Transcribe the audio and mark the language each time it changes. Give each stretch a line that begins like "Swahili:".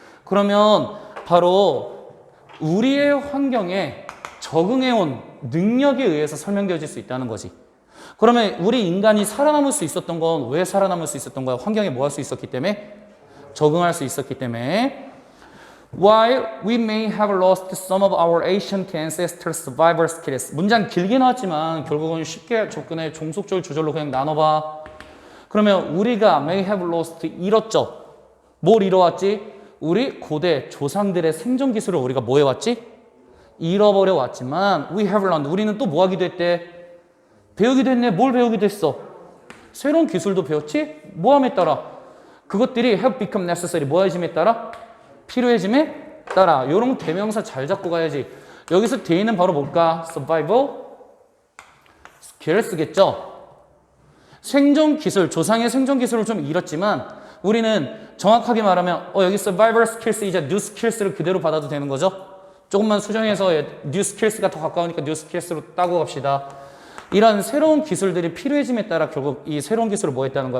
Korean: 그러면 바로 우리의 환경에 적응해온 능력에 의해서 설명되어질 수 있다는 거지. 그러면 우리 인간이 살아남을 수 있었던 건 왜 살아남을 수 있었던 거야? 환경에 뭐 할 수 있었기 때문에? 적응할 수 있었기 때문에.
English: While we may have lost some of our ancient ancestors' survival skills.
Korean: 문장 길게 나왔지만 결국은 쉽게 접근해. 종속절 주절로 그냥 나눠봐. 그러면 우리가
English: may have lost
Korean: 잃었죠. 뭘 잃어왔지? 우리 고대 조상들의 생존 기술을 우리가 뭐 해왔지? 잃어버려 왔지만
English: we have learned.
Korean: 우리는 또 뭐 하기도 했대? 배우기도 했네. 뭘 배우기도 했어? 새로운 기술도 배웠지? 뭐함에 따라? 그것들이
English: have become necessary.
Korean: 뭐해짐에 따라? 필요해짐에 따라. 이런 대명사 잘 잡고 가야지. 여기서 대의는 바로 뭘까?
English: survival skills겠죠?
Korean: 생존 기술, 조상의 생존 기술을 좀 잃었지만 우리는 정확하게 말하면 여기 survival skills 이제 new skills를 그대로 받아도 되는 거죠. 조금만 수정해서 new skills가 더 가까우니까 new skills로 따고 갑시다. 이런 새로운 기술들이 필요해짐에 따라 결국 이 새로운 기술을 뭐 했다는 거야?